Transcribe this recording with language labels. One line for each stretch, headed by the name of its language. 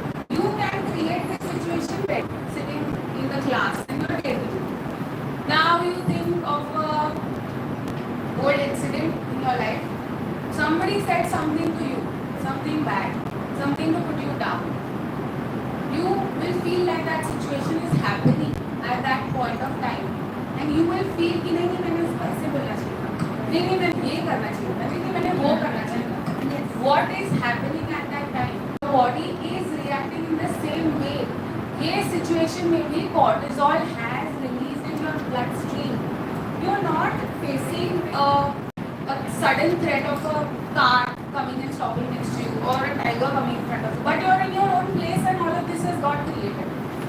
English: You can create this situation by sitting in the class and you're table. Now you think of a old incident in your life. Somebody said something to you, something bad, something to put you down. You will feel like that situation is happening at that point of time, and you will feel
Hindi: कि नहीं मैंने उसको ऐसे बोलना चाहिए था,
English: नहीं मैंने ये करना चाहिए था, नहीं मैंने वो करना चाहिए था. What is happening at that time? The body is reacting in the same way.
Hindi: ये situation में भी
English: cortisol has released in your bloodstream. You are not facing a sudden threat of a car coming and stopping next to you or a tiger coming in front of you, but you are in your own place and all of this has got created.